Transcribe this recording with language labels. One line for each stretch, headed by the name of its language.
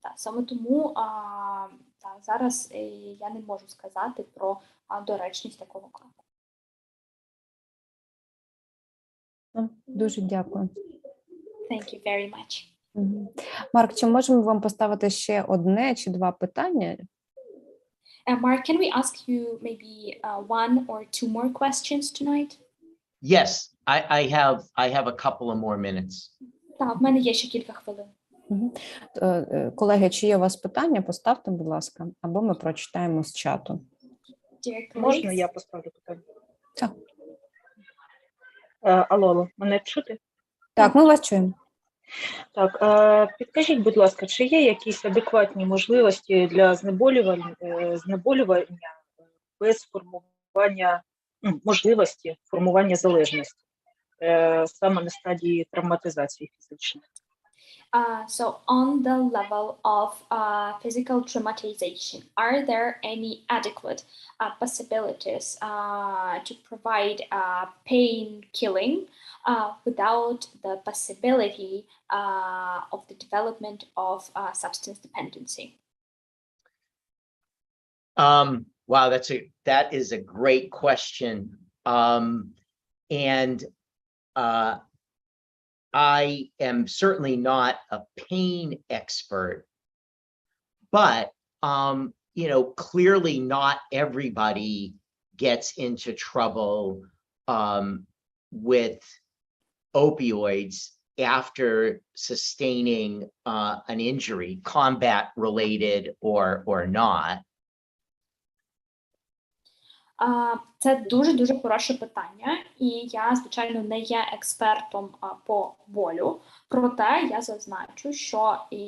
Ukrainian: Саме тому зараз я не можу сказати про доречність такого кроку. Дуже дякую.
English: Thank you very much.
Ukrainian: Марк, чи можемо вам поставити ще одне чи два питання?
English: Mark, can we ask you maybe one or two more questions tonight? Yes, I have a couple of more minutes.
Ukrainian: Так, в мене є ще кілька хвилин. Колеги, чи є у вас питання, поставте, будь ласка, або ми прочитаємо з чату. Можна я поставлю питання? Так. Алло, мене чути? Так, ми вас чуємо. Так, підкажіть, будь ласка, чи є якісь адекватні можливості для знеболювання без формування, можливості формування залежності, саме на стадії травматизації фізичної?
English: So on the level of physical traumatization, are there any adequate possibilities to provide pain killing without the possibility of the development of substance dependency? Wow, that is a great question. And I am certainly not a pain expert, but clearly not everybody gets into trouble with opioids after sustaining an injury, combat related or not.
Ukrainian: Це дуже хороше питання, і я, звичайно, не є експертом по болю, проте я зазначу, що